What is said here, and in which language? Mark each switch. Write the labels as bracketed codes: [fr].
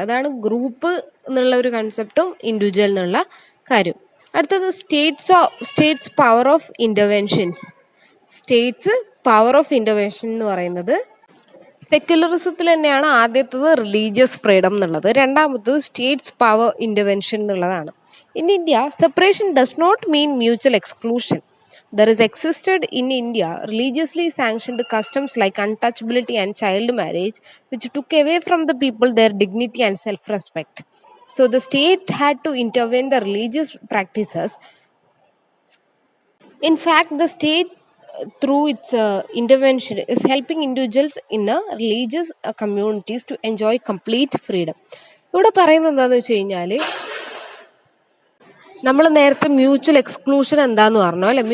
[ml] അതാണ് ഗ്രൂപ്പ് എന്നുള്ള ഒരു കൺസെപ്റ്റും ഇൻഡിവിജ്വൽ എന്നുള്ള കാര്യം. അടുത്തത് States power of interventions. States power of intervention എന്ന് പറയുന്നത് സെക്യുലറിസത്തിൽ തന്നെയാണ്. ആദ്യത്തത് റിലീജിയസ് ഫ്രീഡം എന്നുള്ളത്, രണ്ടാമത്തത് സ്റ്റേറ്റ്സ് പവർ ഇന്റർവെൻഷൻ എന്നുള്ളതാണ്. [en] In India, separation does not mean mutual exclusion. There is existed in India religiously sanctioned customs like untouchability and child marriage, which took away from the people their dignity and self-respect. So the state had to intervene the religious practices. In fact, the state through its intervention is helping individuals in the religious communities to enjoy complete freedom. [ml] ഇവിടെ പറയുന്നത് എന്താണെന്ന് വെച്ച് കഴിഞ്ഞാൽ, നമ്മൾ നേരത്തെ mutual exclusion എന്താന്ന് പറഞ്ഞു അല്ലെ.